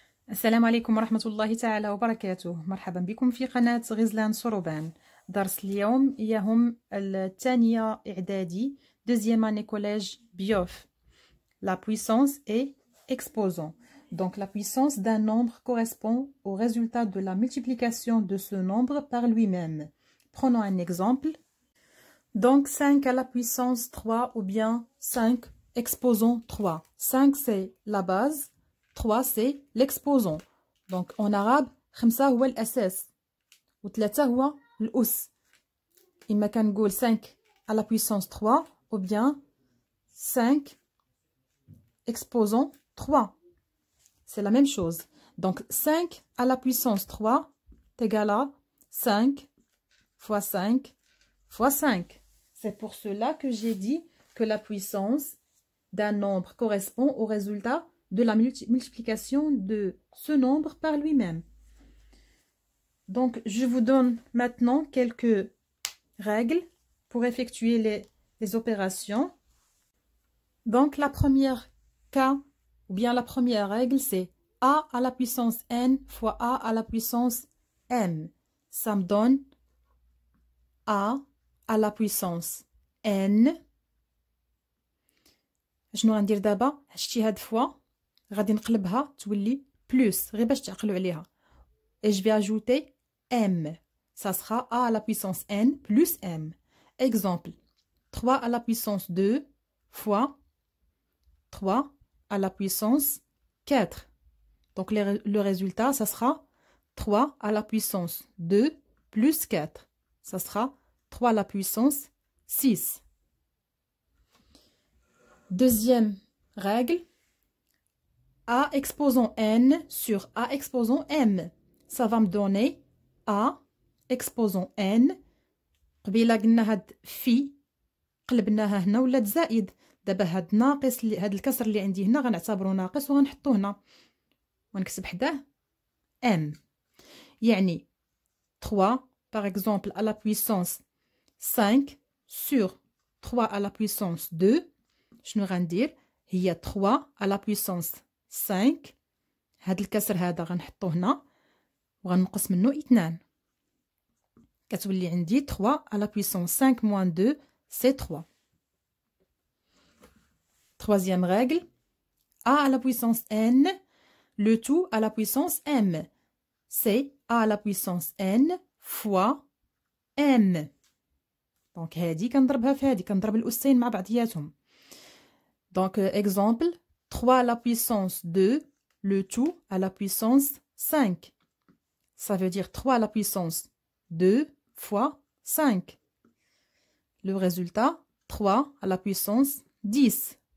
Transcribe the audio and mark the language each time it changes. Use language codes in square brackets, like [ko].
[ar] السلام عليكم ورحمة الله تعالى وبركاته. مرحبا بكم في قناة غزلان صروبان. درس اليوم يهم الثانية إعدادي [fr] deuxième année collège BIOF. La puissance est exposant. Donc la puissance d'un nombre correspond au résultat de la multiplication de ce nombre par lui-même. Prenons un exemple. Donc 5 à la puissance 3 ou bien 5 exposant 3. 5 c'est la base. 3 c'est l'exposant. Donc en arabe [ar] 5 هو الأساس و 3 هو الأس. إما كنقول [fr] 5 à la puissance 3 ou bien 5 exposant 3. C'est la même chose. Donc 5 à la puissance 3 est égal à 5 fois 5 fois 5. C'est pour cela que j'ai dit que la puissance d'un nombre correspond au résultat de la multiplication de ce nombre par lui-même. Donc, je vous donne maintenant quelques règles pour effectuer les opérations. Donc, la première cas, ou bien la première règle, c'est A à la puissance n fois A à la puissance m. Ça me donne A à la puissance n. [ar] شنو غندير دابا؟ هادشي هاد فوا غادي نقلبها تولي plus غير باش تعقلوا عليها. [fr] Et je vais ajouter m. Ça sera a à la puissance n plus m. Exemple, 3 à la puissance 2 fois 3 à la puissance 4. Donc le résultat, ça sera 3 à la puissance 2 plus 4. Ça sera 3 à la puissance 6. Deuxième règle, A exposant n sur A exposant m. Ça va me donner A exposant n. [ar] قبيله قلنا هاد في قلبناها هنا ولات زائد. دابا هاد ناقص هاد الكسر اللي عندي هنا غنعتبره ناقص وغنحطوه هنا ونكتب حداه m. [fr] يعني 3 par exemple à la puissance 5 sur 3 à la puissance 2. [ar] شنو غندير؟ هي [fr] 3 à la puissance 5. [ar] هاد الكسر هذا غنحطوه هنا وغنقص منه 2. كتولي عندي [fr] 3 à la puissance 5 moins 2 c'est 3. Troisième règle, A à la puissance n, le tout à la puissance m. C'est A à la puissance n fois m. [ar] Donc هادي كنضربها في هادي كنضرب الأسين مع بعضياتهم. [fr] Donc exemple, 3 à la puissance 2, le tout à la puissance 5. Ça veut dire 3 à la puissance 2 fois 5. Le résultat, 3 à la puissance 10.